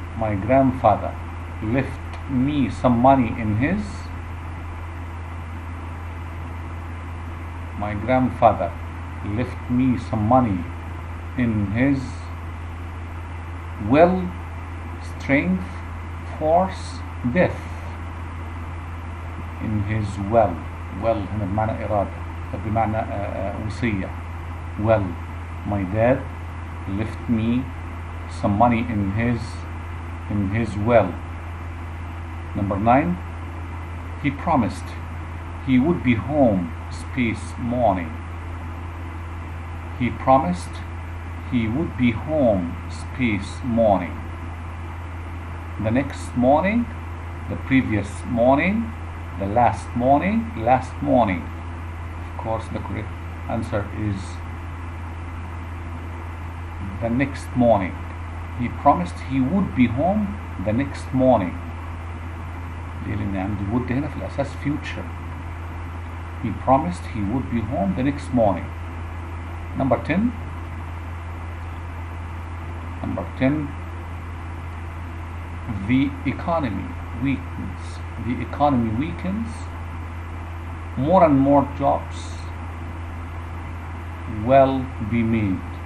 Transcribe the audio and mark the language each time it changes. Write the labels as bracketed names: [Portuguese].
[English] My grandfather left me some money in his. My grandfather left me some money in his will, strength, force, death. In his will [Arabic] هنا بمعنى إرادة بمعنى وصية. [English] Well, my dad left me some money in his will. Number 9. He promised he would be home space morning. He promised he would be home space morning. The next morning, the previous morning, the last morning. Of course, the correct answer is the next morning. He promised he would be home the next morning. [Arabic] لأن عندي would هنا في الأساس future. [English] He promised he would be home the next morning. Number 10. Number 10. The economy weakens. The economy weakens. More and more jobs will be made.